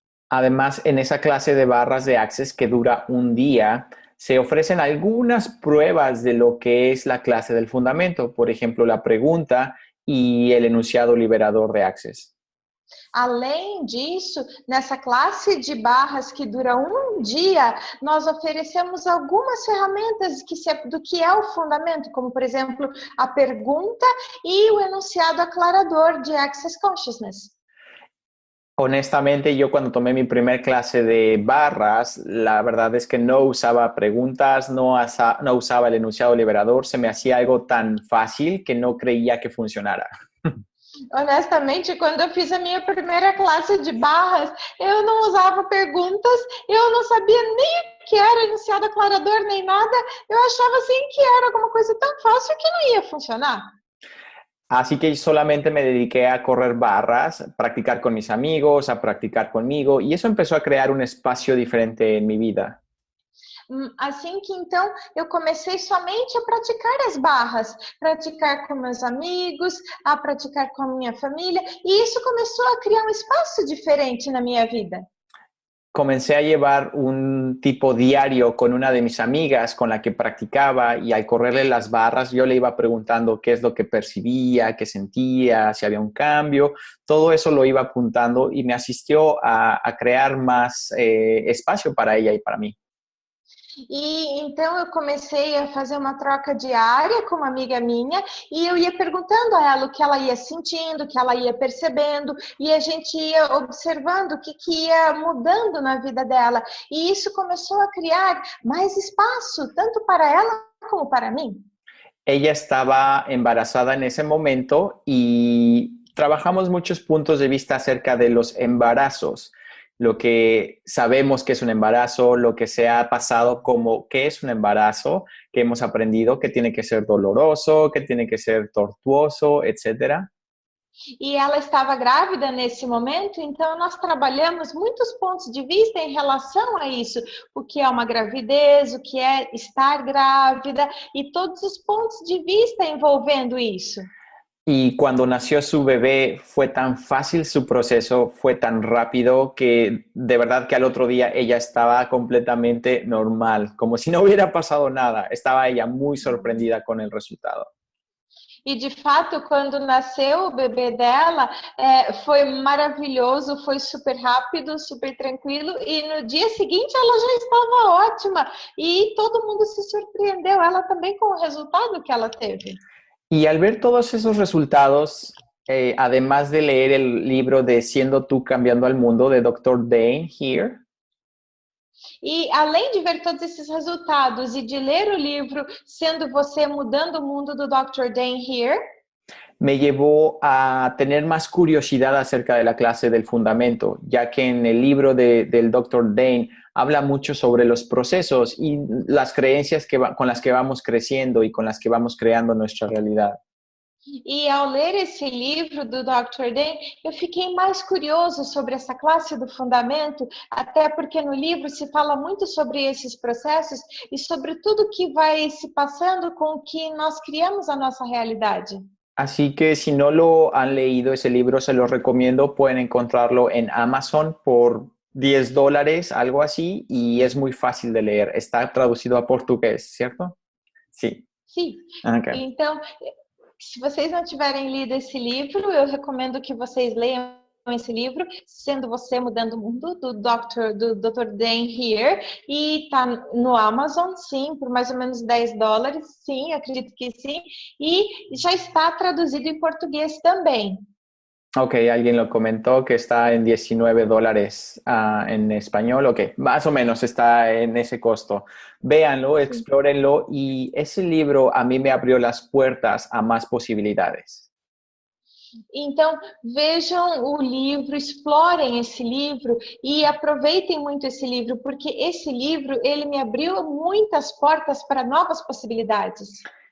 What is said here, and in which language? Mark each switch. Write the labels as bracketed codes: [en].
[es] Además, en esa clase de barras de Access que dura un día, se ofrecen algunas pruebas de lo que es la clase del fundamento. Por ejemplo, la pregunta y el enunciado liberador de Access. [pt] Além disso, nessa classe de barras que dura um dia, nós oferecemos algumas ferramentas do que é o fundamento, como, por exemplo, a pergunta e o enunciado aclarador de Access Consciousness. [es] Honestamente, yo cuando tomé mi primer clase de barras, la verdad es que no usaba preguntas, no usaba el enunciado liberador, se me hacía algo tan fácil que no creía que funcionara. [pt] Honestamente, quando eu fiz a minha primeira classe de barras, eu não usava perguntas, eu não sabia nem o que era enunciado aclarador, nem nada. Eu achava assim que era alguma coisa tão fácil que não ia funcionar. [es] Así que solamente me dediqué a correr barras, practicar con mis amigos, a practicar conmigo, y eso empezó a crear un espacio diferente en mi vida. [pt] Assim que então eu comecei somente a praticar as barras, praticar com meus amigos, a praticar com a minha família, e isso começou a criar um espaço diferente na minha vida. [es] Comencé a llevar un tipo diario con una de mis amigas con la que practicaba y al correrle las barras yo le iba preguntando qué es lo que percibía, qué sentía, si había un cambio. Todo eso lo iba apuntando y me asistió a crear más espacio para ella y para mí. [pt] E então eu comecei a fazer uma troca diária com uma amiga minha e eu ia perguntando a ela o que ela ia sentindo, o que ela ia percebendo e a gente ia observando o que ia mudando na vida dela. E isso começou a criar mais espaço, tanto para ela como para mim. [es] Ella estaba embarazada en ese momento y trabajamos muchos puntos de vista acerca de los embarazos, lo que sabemos que es un embarazo, lo que se ha pasado como qué es un embarazo, que hemos aprendido que tiene que ser doloroso, que tiene que ser tortuoso, etcétera. [pt] E ela estava grávida nesse momento, então nós trabalhamos muitos pontos de vista em relação a isso, o que é uma gravidez, o que é estar grávida e todos os pontos de vista envolvendo isso. [es] Y cuando nació su bebé fue tan fácil su proceso, fue tan rápido que de verdad que al otro día ella estaba completamente normal, como si no hubiera pasado nada. Estaba ella muy sorprendida con el resultado. [pt] E de fato, quando nasceu o bebê dela, foi maravilhoso, foi super rápido, super tranquilo. E no dia seguinte ela já estava ótima. E todo mundo se surpreendeu, ela também com o resultado que ela teve. [es] Y al ver todos esos resultados, además de leer el libro de Siendo tú cambiando al mundo de Dr. Dane Here, [pt] E além de ver todos esses resultados e de ler o livro Sendo Você Mudando o Mundo do Dr. Dan Here, [es] me llevó a tener más curiosidad acerca de la clase del fundamento, ya que en el libro del Dr. Dane habla mucho sobre los procesos y las creencias con las que vamos creciendo y con las que vamos creando nuestra realidad. [pt] e ao ler esse livro do Dr. Dan, eu fiquei mais curioso sobre essa classe do fundamento, até porque no livro se fala muito sobre esses processos e sobre tudo que vai se passando com que nós criamos a nossa realidade. [es] Así que si no lo han leído ese libro, se los recomiendo. Pueden encontrarlo en Amazon por $10, algo así, y es muy fácil de leer. Está traducido a portugués, ¿cierto? Sí. [pt] Sim. [en] Okay. [pt] Então, se vocês não tiverem lido esse livro, eu recomendo que vocês leiam esse livro, Sendo Você Mudando o Mundo, do Dr. Dan Here, e tá no Amazon, sim, por mais ou menos $10, sim, acredito que sim, e já está traduzido em português também. [es] Ok, alguien lo comentó que está en $19 en español. Ok, más o menos está en ese costo. Véanlo, explórenlo y ese libro a mí me abrió las puertas a más posibilidades. [pt] Então, vejam o livro, explorem esse livro e aproveitem muito esse livro, porque esse livro, ele me abriu muitas portas para novas possibilidades.